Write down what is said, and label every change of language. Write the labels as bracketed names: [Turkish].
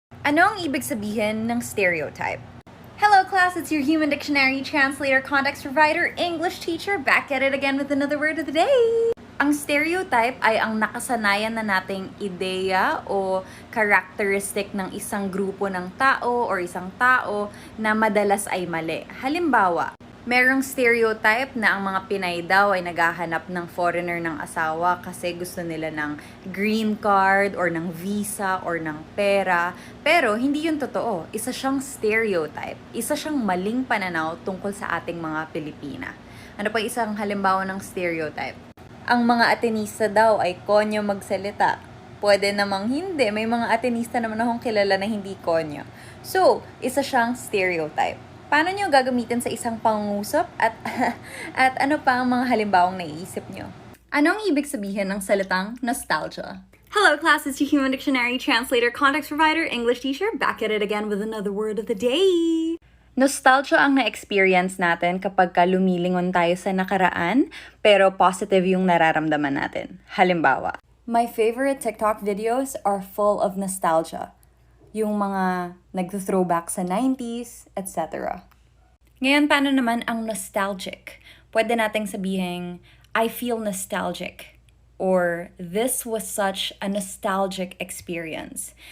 [Filipino] Ano ang ibig sabihin ng stereotype? [English] Hello class, it's your Human Dictionary translator, context provider, English teacher, back at it again with another word of the day! [Filipino] Ang stereotype ay ang nakasanayan na nating ideya o characteristic ng isang grupo ng tao or isang tao na madalas ay mali. Halimbawa, merong stereotype na ang mga Pinay daw ay naghahanap ng foreigner ng asawa kasi gusto nila ng green card or ng visa or ng pera. Pero hindi yun totoo. Isa siyang stereotype. Isa siyang maling pananaw tungkol sa ating mga Pilipina. Ano pa isang halimbawa ng stereotype? Ang mga Atenista daw ay konyo magsalita. Pwede namang hindi. May mga Atenista naman akong kilala na hindi konyo. So, isa siyang stereotype. Paano nyo gagamitin sa isang pangungusap at ano pa ang mga halimbawang naiisip nyo? Anong ibig sabihin ng salitang nostalgia? [English] Hello class, it's your Human Dictionary translator, context provider, English teacher, back at it again with another word of the day. [Filipino] Nostalgia ang na-experience natin kapag lumilingon tayo sa nakaraan, pero positive yung nararamdaman natin. Halimbawa, [English] my favorite TikTok videos are full of nostalgia. [Filipino] Yung mga nag-throwback sa 90s, etc. Ngayon, paano naman ang nostalgic? Pwede nating sabihin, [English] I feel nostalgic. Or, this was such a nostalgic experience.